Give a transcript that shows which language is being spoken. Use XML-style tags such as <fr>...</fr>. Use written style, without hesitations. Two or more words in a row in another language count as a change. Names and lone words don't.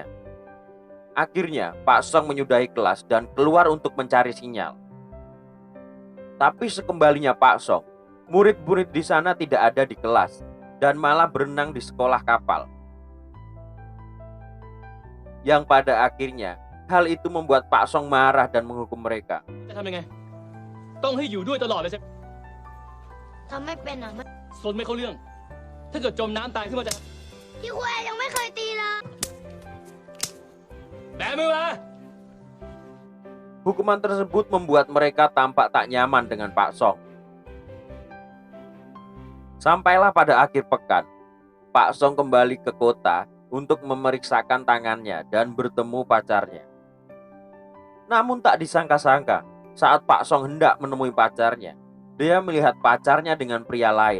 <id>Akhirnya, Pak Song menyudahi kelas dan keluar untuk mencari sinyal. Tapi sekembalinya Pak Song, murid-murid di sana tidak ada di kelas dan malah berenang di sekolah kapal. Yang pada akhirnya, hal itu membuat Pak Song marah dan menghukum mereka.</id> <th>จะทำยังไงต้องให้อยู่ด้วยตลอดเลยใช่ไหม ทำไม่เป็นอ่ะ สนไม่เข้าเรื่อง ถ้าเกิดจมน้ำตายขึ้นมาจะ พี่ครูแอนยังไม่เคยตีเลย แบมือมา</th> <id>Hukuman tersebut membuat mereka tampak tak nyaman dengan Pak Song. Sampailah pada akhir pekan, Pak Song kembali ke kota untuk memeriksakan tangannya dan bertemu pacarnya. Namun tak disangka-sangka, saat Pak Song hendak menemui pacarnya, dia melihat pacarnya dengan pria lain.</id>